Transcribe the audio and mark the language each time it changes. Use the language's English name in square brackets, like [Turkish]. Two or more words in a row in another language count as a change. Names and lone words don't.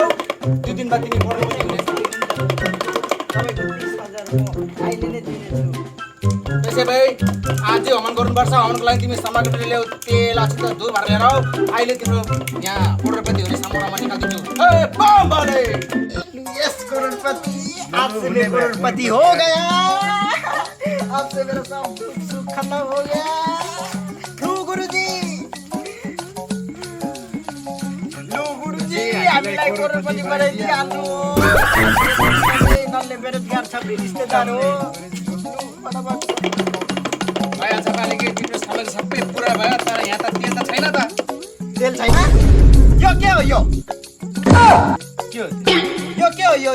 [Nepali] 2 दिनमा तिमी करोडपति हुनेछ। तपाईँको 30,000 म अहिले नै दिनेछु। त्यसै भए आज हवन गर्नुपर्छ। हवनको लागि तिमी सामग्री ल्याऊ, तेल अछित धुप भएर लिएर आऊ। अहिले तिम्रो यहाँ करोडपति हुने सम्भावना म निकाल्दिन्छु। ए बम बले [Hindi] यस करोड़पति, आपसे मैं करोड़पति हो गया। आपसे मेरा सब सुख खत्म हो गया। लो गुरुजी, लो गुरुजी, [Nepali] हामीलाई करोड़पति बनाइदिहाल्नु। नल्ले बेरोजगार छ, रिश्तेदार हो। भइहाल्छ पालिके तिम्रो सामग्री सबै पुरा भयो, तर यहाँ त तेल त छैन त। तेल छैन? यो के हो यो? यो के हो यो?